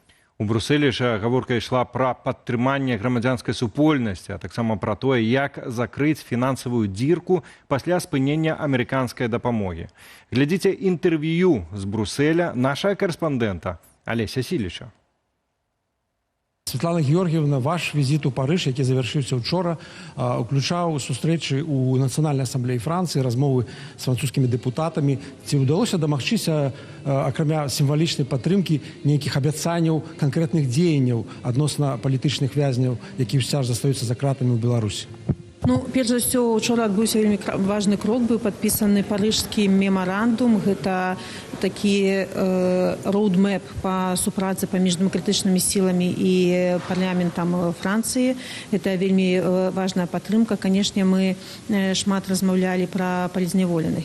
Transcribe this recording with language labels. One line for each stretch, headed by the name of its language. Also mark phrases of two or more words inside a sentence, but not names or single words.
Belarusian: У Брюсселі ж гаворка ішла пра падтрыманне грамадзянскай супольнасці, а таксама пра тое, як закрыць фінансавую дзірку пасля спынення амерыканскай дапамогі. Глядзіце інтэрв'ю з Брюсселя нашага карэспандэнта Алеся Сіліча.
Ukrainian: Святлана Георгіевна, ваш візит у Париж, який завершився вчора, включав зустрічі у Національній асамблеї Франції, розмови з французькими депутатами. Ці вдалося домагчися, окрім символічної підтримки, ніяких обіцянь, конкретних діянь відносно політичних в'язнів, які все ж залишаються за кратами у Білорусі?
Belarusian: Ну, перш за ўсё, учора адбыўся вельмі важны крок, быў падпісаны парыжскі мемарандум. Гэта такі роудмэп па супрацы паміж дэмакратычнымі сіламі і парламентам Францыі. Гэта вельмі важная падтрымка. Канешне, мы шмат размаўлялі пра палізняволеных.